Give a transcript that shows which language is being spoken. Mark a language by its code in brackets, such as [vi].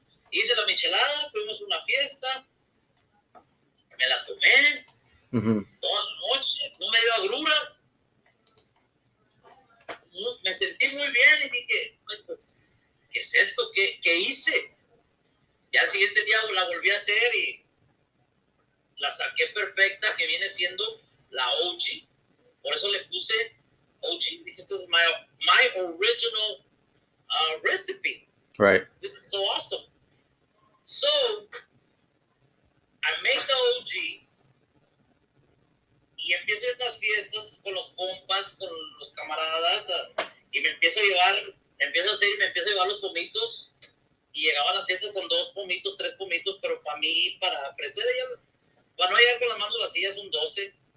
[es] Hice la michelada, fuimos a una fiesta, me la tomé, toda la noche, no me dio agruras, me sentí muy bien y dije, pues, ¿qué es esto? ¿Qué hice? Ya al siguiente día la volví a hacer y la saqué perfecta, que viene siendo la OG. Por eso le puse OG. Dije, [en] this is my original recipe. Right. This is so awesome. So, I make the OG [es] y empiezo a ir a las fiestas con los compas, con los camaradas, y me empiezo a llevar los pomitos, y llegaba a las fiestas con 2 pomitos, 3 pomitos, pero para mí, para ofrecer, para no llegar con las manos vacías, un 12.